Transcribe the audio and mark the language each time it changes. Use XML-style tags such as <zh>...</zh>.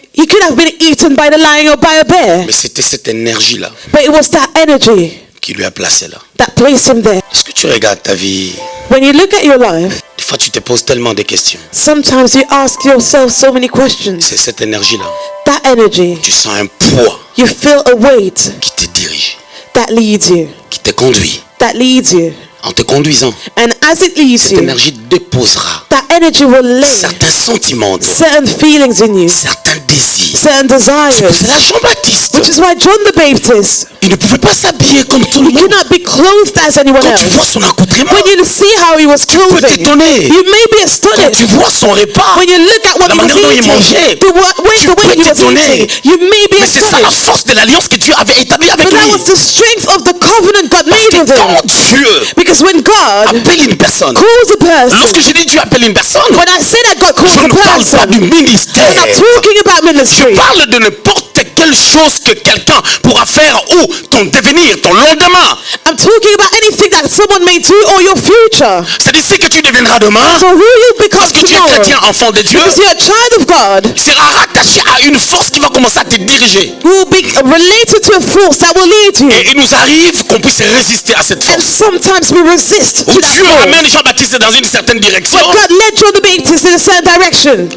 <en>he could have been eaten by the lion or by a bear,</en> <fr>Mais c'était cette énergie-là</fr> <en>but it was that energy</en> <fr>qui lui a placé là.</fr> <en>that placed him there.</en> <fr>Est-ce que tu regardes ta vie?</fr> <en>When you look at your life,</en> <fr>Des fois, tu te poses tellement de questions.</fr> <en>sometimes you ask yourself so many questions.</en> <fr>C'est cette énergie-là.</fr> <en>That energy,</en> <fr>Tu sens un poids</fr> <en>you feel a weight</en> <fr>qui te dirige,</fr> <en>that leads you,</en> <fr>qui te conduit.</fr> <en>that leads you.</en> <fr>En te conduisant,</fr> <en>And as it leads</en> <fr>cette</fr> <en>you,</en> <fr>énergie déposera</fr> <en>that energy will lay</en> <fr>certains sentiments, en toi,</fr> <en>certain feelings in you,</en> <fr>certains désirs.</fr> <en>certain desires.</en> <fr>C'est là Jean-Baptiste.</fr> <en>Which is why John the Baptist,</en> <fr>Il ne pouvait pas s'habiller comme tout le</fr> <en>he</en> <fr>monde.</fr> <en>could not be clothed as anyone</en> <fr>Quand tu vois</fr> <en>else.</en> <fr>son accoutrement,</fr> <en>When you see how he was</en> <fr>tu peux</fr> <en>clothing,</en> <fr>t'étonner.</fr> <en>you may be</en> <fr>Quand</fr> <en>astonished.</en> <fr>tu vois son repas,</fr> <en>When you look at what</en> <fr>la</fr> <en>he was</en> <fr>manière dont il</fr> <en>eating,</en> <fr>mangeait,</fr> <en>the way</en> <fr>tu peux</fr> <en>he was</en> <fr>t'étonner.</fr> <en>eating, you may be</en> <fr>Mais c'est ça la</fr> <en>astonished.</en> <fr>force de l'alliance que Dieu avait établie avec</fr> <en>But that</en> <fr>lui.</fr> <en>was the strength of the covenant God</en> <fr>Parce</fr> <en>made</en> <fr>que</fr> <en>with him.</en> <fr>quand Dieu</fr> <en>Because when God</en> <fr>appelle une personne,</fr> <en>calls a person,</en> <fr>lorsque je dis Dieu appelle une personne,</fr> <en>when I say that God calls</en> <fr>je</fr> <en>a</en> <fr>ne parle</fr> <en>person,</en> <fr>pas du ministère.</fr> <en>I'm not talking about ministry.</en> <fr>Je parle de n'importe quelle chose que quelqu'un pourra faire ou ton devenir, ton lendemain.</fr> <en>I'm talking about anything that someone may do or your future.</en> <fr>C'est d'ici que tu deviendras demain.</fr> <en>So who you become</en> <fr>Parce que tu es</fr> <en>tomorrow.</en> <fr>chrétien, enfant de Dieu,</fr> <en>Because you're a child of God,</en> <fr>sera rattaché à une force qui va commencer à te diriger.</fr> <en>you will be related to a force that will lead you.</en> <fr>Et il nous arrive qu'on puisse résister à cette</fr> <en>And</en> <fr>force.</fr> <en>sometimes we resist</en> <fr>Où</fr> <en>to that</en> <fr>Dieu</fr> <en>force.</en> <fr>amène Jean-Baptiste dans une certaine direction.</fr> <en>But God led John the Baptist in a certain direction.</en>